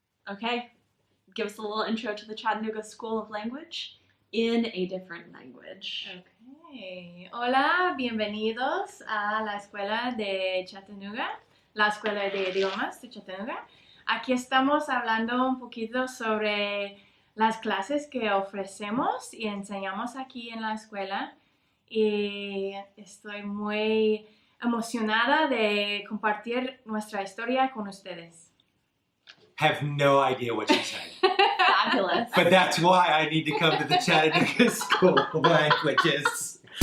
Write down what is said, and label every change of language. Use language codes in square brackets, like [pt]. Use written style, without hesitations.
[en] Okay, give us a little intro to the Chattanooga School of Language in a different language. Okay. [es] Hola, bienvenidos a la escuela de Chattanooga, la escuela de idiomas de Chattanooga. Aquí estamos hablando un poquito sobre las clases que ofrecemos y enseñamos aquí en la escuela. Y estoy muy emocionada de compartir nuestra historia con ustedes. [en] Have no idea what you said. Fabulous. But that's why I need to come to the Chattanooga School of Languages.